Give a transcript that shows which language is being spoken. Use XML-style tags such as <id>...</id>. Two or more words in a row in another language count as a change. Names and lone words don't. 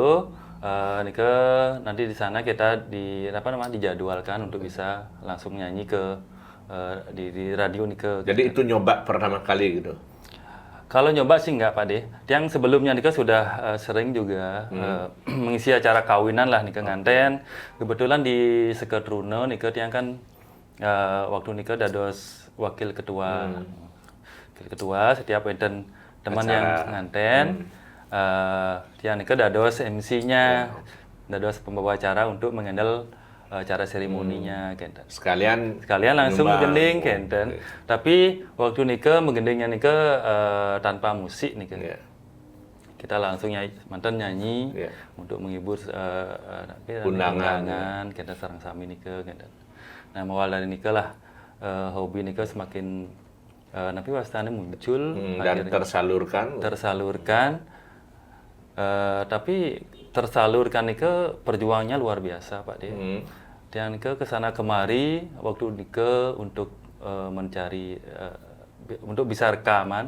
<id>Nanti di sana kita dijadwalkan untuk bisa langsung nyanyi ke di radio nih Jadi itu nyoba pertama kali gitu. Kalau nyoba sih enggak Pak De. Yang sebelumnya Nika sudah sering juga mengisi acara kawinan lah</id> <ban>Nika nganten.</ban> <id>Kebetulan di Seketruno Nika yang kan waktu</id> <ban>Nika dados</ban> <id>wakil ketua. Wakil ketua setiap enten teman yang nganten</id> <ban>tiang Nika dados</ban> <id>MC-nya. Dados pembawa acara untuk mengendal cara seremoninya kenten. Sekalian Langsung menggending kenten. Tapi waktu Nike menggendingnya Nike tanpa musik Nike. Kita langsung nyanyi untuk menghibur undangan kenten</id> <ban>sareng sami Nike kenten.</ban> <id>Nah, awal dari Nike lah hobi Nike semakin</id> <ban>napi wastane</ban> <id>muncul dan tersalurkan. Tapi tersalurkan Nike perjuangannya luar biasa Pak De. Dan Nike kesana kemari waktu Nike untuk mencari untuk bisa rekaman.</id>